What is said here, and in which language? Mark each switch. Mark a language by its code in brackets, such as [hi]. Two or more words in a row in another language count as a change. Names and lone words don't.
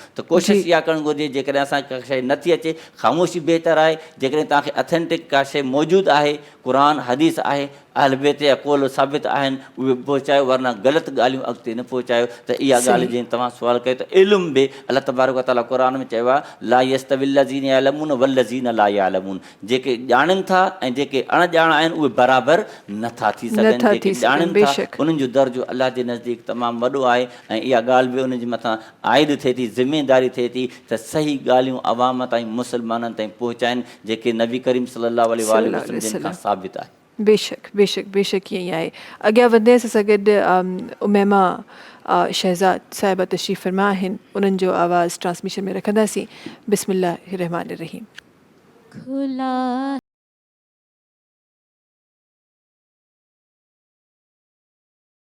[sd] त कोशिशि इहा करणु घुरिजे, जेकॾहिं असांखे का शइ नथी अचे, ख़ामोशी बहितर आहे। जेकॾहिं तव्हांखे अथेंटिक का शइ मौजूदु आहे, क़ुरान हदीस आहे, अहल बैत जा क़ौल साबित आहिनि, उहे पहुचायो, वरना ग़लति ॻाल्हियूं अॻिते न पहुचायो। त इहा ॻाल्हि जीअं तव्हां सुवाल कयो त इल्मु बि [ar] الله تبارك وتعالى [sd] क़ुरान में चयो आहे [ar] لا يستوي الذين يعلمون والذين لا يعلمون, [sd] जेके ॼाणनि था ऐं जेके अणॼाण आहिनि उहे बराबरि नथा थी सघनि। जेके ॼाणनि था उन्हनि जो दर्जो अलाह जे नज़दीक तमामु वॾो आहे। ऐं इहा ॻाल्हि बि उन जे मथां आइद थिए थी, ज़िमेदारी थिए थी त सही ॻाल्हियूं अवाम ताईं, मुस्लमाननि ताईं पहुचाइनि, जेके नबी करीम [ar] صلى الله عليه وسلم [sd] जिन खां साबित आहे। बेशक बेशक बेशक ईअं ई आहे। अॻियां वधंदे सां गॾु उमैमा शहज़ाद साहिबा तशरीफ़ फरमा आहिनि, उन्हनि जो आवाज़ ट्रांसमिशन में रखंदासीं। [ar] بسم الله الرحمن الرحيم. [sd] खुला